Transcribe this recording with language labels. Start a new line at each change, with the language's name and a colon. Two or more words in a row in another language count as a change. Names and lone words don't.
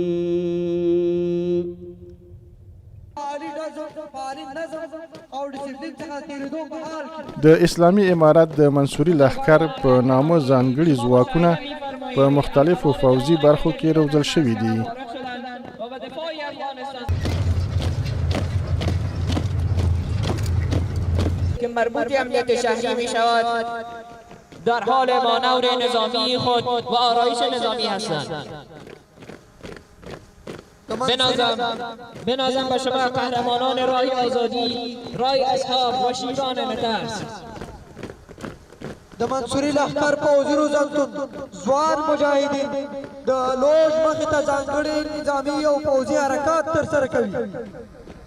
Pashto: د اسلامي امارت د منصوري لښکر په نامه ځانګړي ځواکونه په مختلفو پوځي برخو کې روزل شوي دي.
Persian: که مربوط امنیت شهری می شود در حال مانور نظامی خود و آرایش نظامی هستند. بنازم به شما قهرمانان راه آزادی، راه اصحاب و شیران نترس
Pashto: د منصوري لښکر پوځي روزنتون ځوان مجاهدین د لوژ مخې ته ځانګړي نظامي او پوځي حرکات ترسره کوي.